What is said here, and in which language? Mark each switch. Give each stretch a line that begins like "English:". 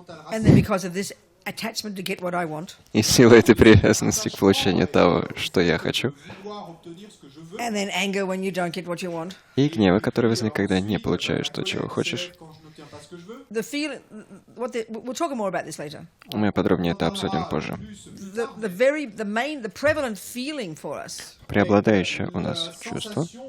English: And then because of this attachment to get what I want.
Russian: И сила этой привязанности к получению того, что я хочу.
English: And then anger when you don't get what you want.
Russian: И гнева, который возникает, когда не получаешь то, чего хочешь.
English: The feeling, we'll talk more about this later.
Russian: Мы подробнее это обсудим позже.
English: The prevalent feeling for us.
Russian: Преобладающее у нас чувство.